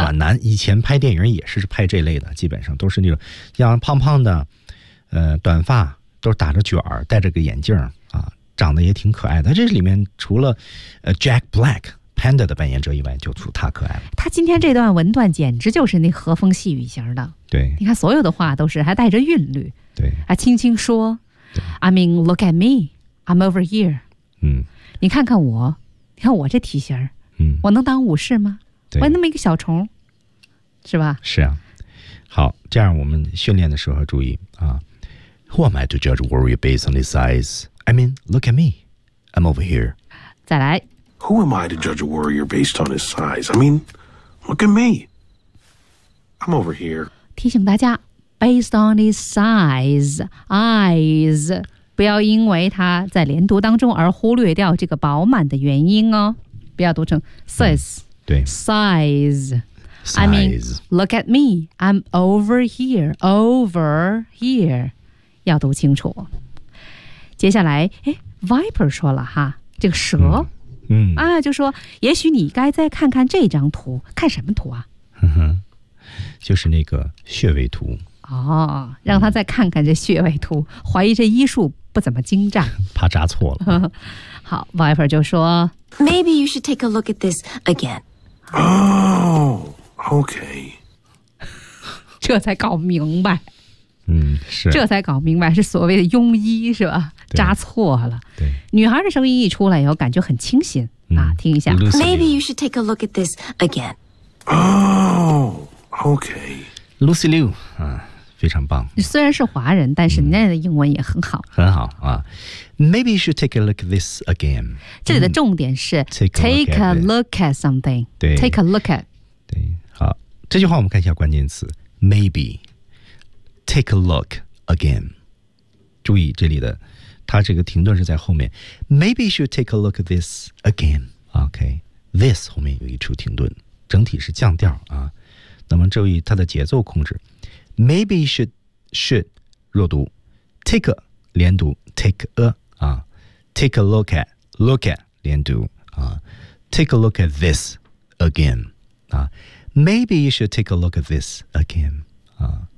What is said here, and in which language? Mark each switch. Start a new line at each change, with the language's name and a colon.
Chinese: 啊、暖男。以前拍电影也是拍这类的，基本上都是那种像胖胖的，短发。都是打着卷儿，戴着个眼镜啊，长得也挺可爱的。这里面除了Jack Black Panda 的扮演者以外，就除他可爱了。他今天这段文段简直就是那和风细雨型的。对，你看所有的话都是还带着韵律。对，还轻轻说
English: ，I mean, look at me, I'm over here。嗯，
Chinese: 你看看我，你看我这体型，嗯，我能当武士吗？对，我那么一个小虫，是吧？是啊。好，这样我们训练的时候注意啊。
English: Who am I to judge warrior based on his size? I mean, look at me. I'm over here.
Chinese: 再来。
English: Who am I to judge a warrior based on his size? I mean, look at me. I'm over here.
Chinese: 提醒大家 ,
English: based on his size, eyes,
Chinese: 不要因为他在连读当中而忽略掉这个饱满的元音哦。不要读成 size,、嗯、对
English: size, size. I mean, look at me. I'm over here. Over here.
Chinese: 要读清楚。接下来，哎 ，Viper 说了哈，这个蛇，就说，也许你该再看看这张图，看什么图啊？就是那个穴位图。哦，让他再看看这穴位图，怀疑这医术不怎么精湛，怕扎错了。好 ，Viper 就说
English: ，Maybe you should take a look at this again. Oh, okay.
Chinese: 这才搞明白。嗯，是，这才搞明白是所谓的庸医是吧？扎错了。对，女孩的声音一出来以后，感觉很清新啊。听一下
English: ，Maybe you should take a look at this again. Oh, okay,
Chinese: Lucy Liu 啊，非常棒。虽然是华人，但是人家的英文也很好，很好啊。
English: Maybe you should take a look at this again.
Chinese: 这里的重点是
English: take a look at something.
Chinese: 对
English: ，take a look at.
Chinese: 对，好，这句话我们看一下关键词 ，maybe。
English: Take a look again.
Chinese: 注意这里的，它这个停顿是在后面。
English: Maybe you should take a look at this again. OK, this
Chinese: 后面有一处停顿，整体是降调啊。那么注意它的节奏控制。
English: Maybe you should
Chinese: 弱读
English: ，take a
Chinese: 连读
English: ，take a 啊 ，take a look at 连读啊 ，take a look at this again 啊 ，Maybe you should take a look at this again 啊。